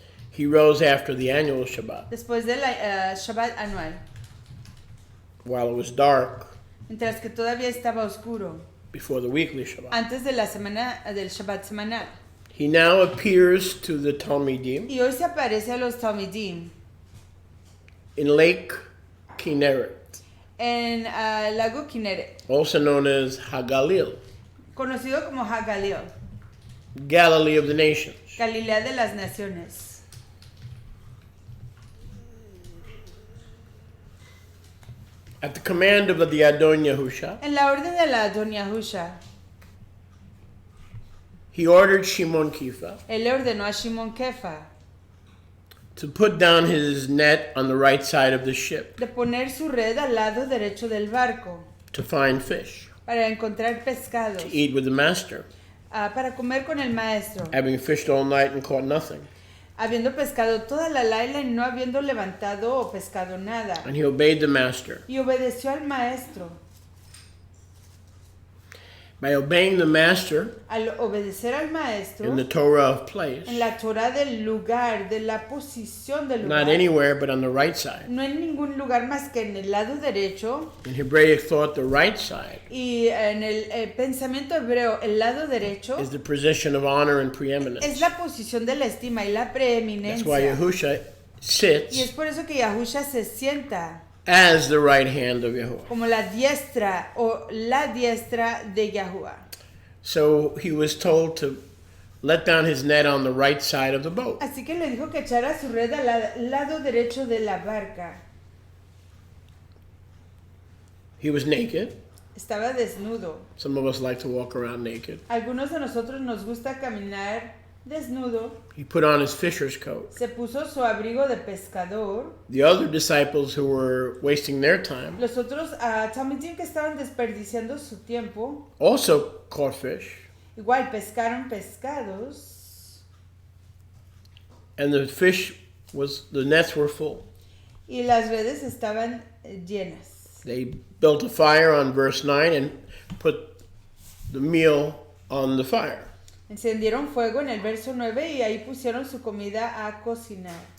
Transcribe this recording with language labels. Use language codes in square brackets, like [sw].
[en] He rose after the annual Shabbat, [es] después del Shabbat anual, [en] while it was dark [es] mientras que todavía estaba oscuro, [en] before the weekly Shabbat. [es] antes de la semana del Shabbat semanal. [en] He now appears to the Talmidim [es] Y hoy se aparece a los Talmidim [en] in Lake Kinneret, [es] en lago Kinneret, [en] also known as Hagalil, [es] conocido como Hagalil, [en] Galilee of the nations. [es] Galilea de las naciones. [en] At the command of the Adon Yahusha, [es] En la orden de la Adon Yahusha, [en] he ordered Shimon Kifa [es] él le ordenó a Shimon Kefa [en] to put down his net on the right side of the ship [es] de poner su red al lado derecho del barco [en] to find fish, [es] para encontrar pescados, [en] to eat with the master, [es] para comer con el maestro, [en] having fished all night and caught nothing. [es] habiendo pescado toda la laila y no habiendo levantado o pescado nada. [en] And he obeyed the master. [es] Y obedeció al maestro. [en] By obeying the master [es] Al obedecer al maestro, [en] in the Torah of place, [es] en la Torah del lugar, de la posición del lugar, [en] not anywhere but on the right side. [es] no en ningún lugar más que en el lado derecho, [en] In Hebraic thought, the right side [es] y en el pensamiento hebreo, el lado derecho [en] is the position of honor and [es] es [en] preeminence. [es] la posición de la estima y la [en] That's [es] preeminencia. [en] why Yahusha [es] Y es [en] sits [es] por eso que Yahusha se sienta [en] as the right hand of Yahuwah. [es] como la diestra o la diestra de Yahuwah. [en] So he was told to let down his net on the right side of the boat. [es] Así que le dijo que echara su red al lado derecho de la barca. [en] He was naked. [es] Estaba desnudo. [en] Some of us like to walk around naked. [es] Algunos de nosotros nos gusta caminar desnudo. [en] He put on his fisher's coat. [es] Se puso su abrigo de pescador. [en] The other disciples who were wasting their time [es] Los otros talmidim que estaban desperdiciando su tiempo, [en] also caught fish. [es] igual pescaron pescados [en] And the nets were full. [es] y las redes estaban llenas. [en] They built a fire on verse 9 and put the meal on the fire. [es] Encendieron fuego en el verso 9 y ahí pusieron su comida a cocinar.